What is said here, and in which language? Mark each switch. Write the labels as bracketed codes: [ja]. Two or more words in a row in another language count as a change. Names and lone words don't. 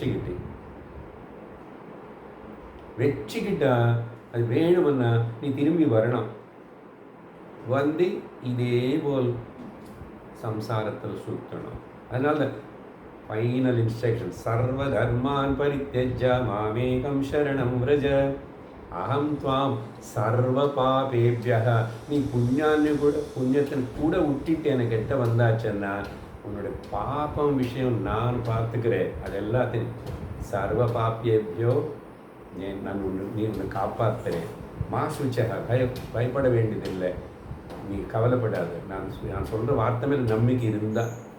[ta] வச்சுக்கிட்டா அது வேணுமன்னா நீ திரும்பி வரணும். வந்து இதே போல் சம்சாரத்தில் சுற்றணும். அதனால [en] final instruction [sa] सर्व धर्मान् परित्यज्य मामेकं शरणं व्रज अहं त्वां सर्व पापेभ्यः. [ta] நீ புண்ணியத்தின் கூட விட்டுட்டு எனக்கு கிட்ட வந்தாச்சுன்னா உன்னுடைய பாப்பம் விஷயம் நான் பார்த்துக்கிறேன். அது எல்லாத்தையும் [sa] सर्व पापेभ्यो [ta] நான் நீ உன்னை காப்பாற்றுறேன். [sa] मा शुचः, [ta] பயப்பட வேண்டியதில்லை, நீ கவலைப்படாது, நான் சொல்கிற வார்த்தை மேலே நம்பிக்கை இருந்தால்.